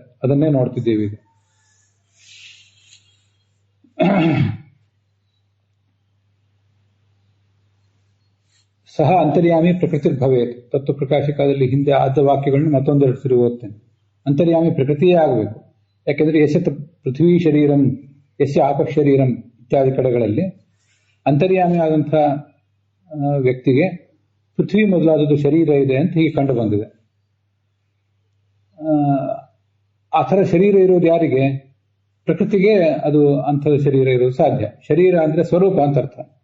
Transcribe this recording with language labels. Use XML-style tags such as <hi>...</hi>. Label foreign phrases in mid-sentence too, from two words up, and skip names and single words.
<kn>ಅದನ್ನೇ ನೋಡ್ತಿದ್ದೇವೆ ಈಗ.</kn> <sa>ಸಹ ಅಂತರ್ಯಾಮಿ ಪ್ರಕೃತಿರ್ಭವೇತ್.</sa> <kn>ತತ್ವ ಪ್ರಕಾಶಿಕದಲ್ಲಿ ಹಿಂದೆ ಆದ ವಾಕ್ಯಗಳನ್ನು ಮತ್ತೊಂದೆರಡು ಸರಿ ಓದ್ತೇನೆ. ಅಂತರ್ಯಾಮಿ ಪ್ರಕೃತಿಯೇ ಆಗಬೇಕು. ಯಾಕೆಂದ್ರೆ</kn> <sa>ಯಶ ಪೃಥ್ವಿ ಶರೀರಂ ಯಸ್ಯ ಆಪಃ ಶರೀರಂ</sa> <kn>ಇತ್ಯಾದಿ ಕಡೆಗಳಲ್ಲಿ ಅಂತರ್ಯಾಮಿ ಆದಂಥ ವ್ಯಕ್ತಿಗೆ ಪೃಥ್ವಿ ಮೊದಲಾದದ್ದು ಶರೀರ ಇದೆ ಅಂತ ಹೀಗೆ ಕಂಡು ಬಂದಿದೆ. ಆ ಥರ ಶರೀರ ಇರೋದು ಯಾರಿಗೆ? ಪ್ರಕೃತಿಗೆ ಅದು ಅಂಥದ ಶರೀರ ಇರೋದು ಸಾಧ್ಯ. ಶರೀರ ಅಂದ್ರೆ ಸ್ವರೂಪ ಅಂತ ಅರ್ಥ.</kn>